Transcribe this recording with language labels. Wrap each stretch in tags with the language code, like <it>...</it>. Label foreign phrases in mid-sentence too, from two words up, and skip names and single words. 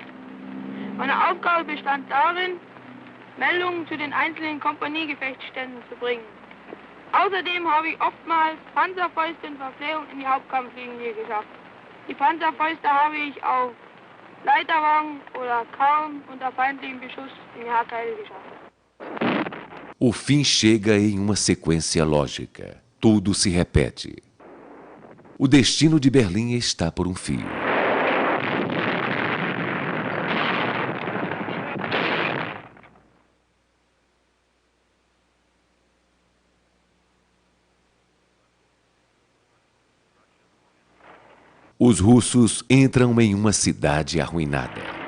<de>Meine Aufgabe bestand darin, Meldungen zu den einzelnen Kompaniegefechtsständen zu bringen. Außerdem habe ich oftmals Panzerfäuste und Verpflegung in die Hauptkampflinie geschafft. Die Panzerfäuste habe ich auf Leiterwagen oder kaum unter feindlichem Beschuss in die Haarteile geschafft.</de> <pt>O fim chega em uma sequência lógica. Tudo se repete. O destino de Berlim está por um fio. Os russos entram em uma cidade arruinada.</pt>